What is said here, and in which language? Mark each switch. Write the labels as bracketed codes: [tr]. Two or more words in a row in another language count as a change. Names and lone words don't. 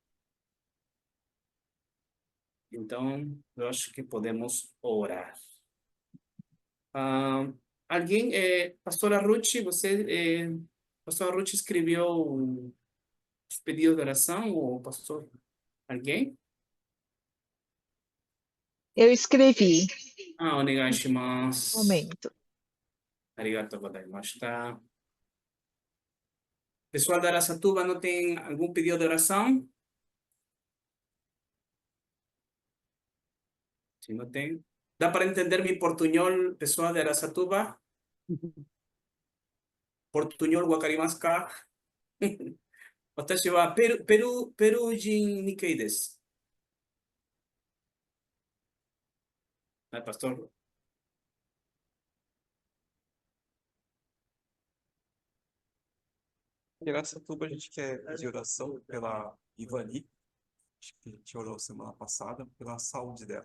[pt] Então, eu acho que podemos orar. Alguém, pastora Ruth, pastora Ruth escreveu os pedidos de oração, ou pastor? Alguém? Eu escrevi. Onegaishimasu. Momento. [ja] ありがとうございました. [pt] Pessoal da Araçatuba, não tem algum pedido de oração? Se não tem. Dá para entender meu portunhol, pessoal de Araçatuba? [ja] Portunhol wakarimasu ka? 私はペルー人日系です. [pt] Pastor? Em Araçatuba, a gente quer pedir oração pela Ivani, acho que a gente orou semana passada, pela saúde dela.